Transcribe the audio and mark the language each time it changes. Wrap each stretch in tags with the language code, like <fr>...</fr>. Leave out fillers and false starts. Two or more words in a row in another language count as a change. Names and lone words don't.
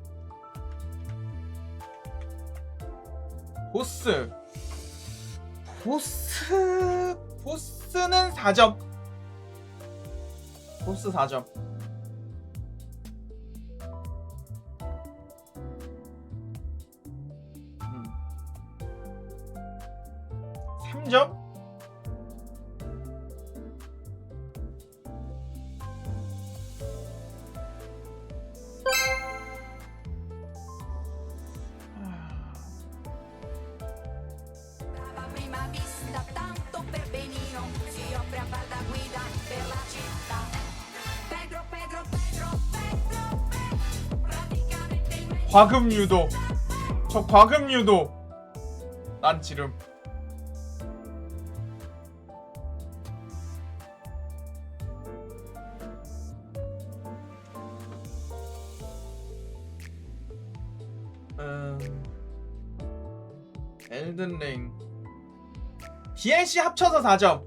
<ko>보스는 4점. 보스 4점. 3점?</ko> <it>A prima vista tanto per benino si offre a far da guida per la città. Pedro praticamente il meglio.</it> <ko>과금 유도. 저 과금 유도. 난 지름. 엘든링 DLC 합쳐서 4점.</ko>